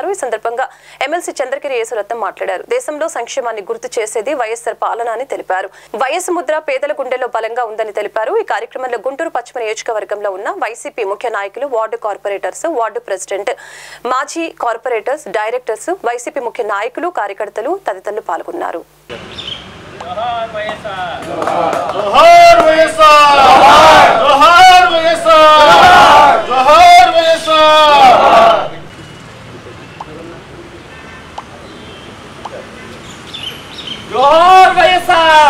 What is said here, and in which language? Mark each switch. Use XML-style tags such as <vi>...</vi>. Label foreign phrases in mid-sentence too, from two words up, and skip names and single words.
<te>ఈ సందర్భంగా ఎమ్మెల్సీ చంద్రగిరి యేసురత్నం మాట్లాడారు. దేశంలో సంక్షేమాన్ని గుర్తు చేసేది వైఎస్ఆర్ పాలన అని తెలిపారు. వైఎస్ ముద్ర పేదల గుండెల్లో బలంగా ఉందని తెలిపారు. ఈ కార్యక్రమంలో గుంటూరు పశ్చిమ నియోజకవర్గంలో ఉన్న వైసీపీ ముఖ్య నాయకులు, వార్డు కార్పొరేటర్స్, వార్డు ప్రెసిడెంట్, మాజీ కార్పొరేటర్స్, డైరెక్టర్స్, వైసీపీ ముఖ్య నాయకులు, కార్యకర్తలు తదితరులు పాల్గొన్నారు. జోహార్ వైఎస్ఆర్ జోహార్ వైఎస్ఆర్ జోహార్ వైఎస్ఆర్ జోహార్ వైఎస్ఆర్ జోహార్ వైఎస్ఆర్</te>